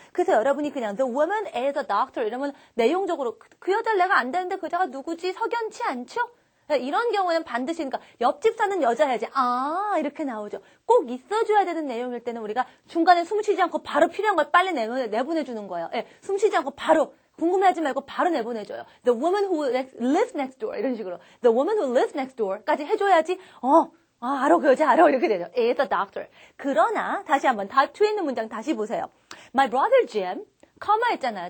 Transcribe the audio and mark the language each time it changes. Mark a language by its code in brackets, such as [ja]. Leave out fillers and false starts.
[ko] 그래서 여러분이 그냥 [en] the woman is a doctor [ko] 이러면 내용적으로 그 여자를 내가 안다는데 그 여자가 누구지? 석연치 않죠? 이런 경우에는 반드시 그러니까 옆집 사는 여자야지. 아, 이렇게 나오죠. 꼭 있어줘야 되는 내용일 때는 우리가 중간에 숨 쉬지 않고 바로 필요한 걸 빨리 내보내주는 거예요. 예, 숨 쉬지 않고 바로 궁금해하지 말고 바로 내보내줘요. [en] The woman who lives next door [ko] 이런 식으로 [en] The woman who lives next door까지 [ko] 해줘야지 알아, 그 여자 알아. 이렇게 되죠. [en] is a doctor. [ko] 그러나, 다시 한번, type 2에 있는 문장 다시 보세요. My brother Jim, comma 했잖아요.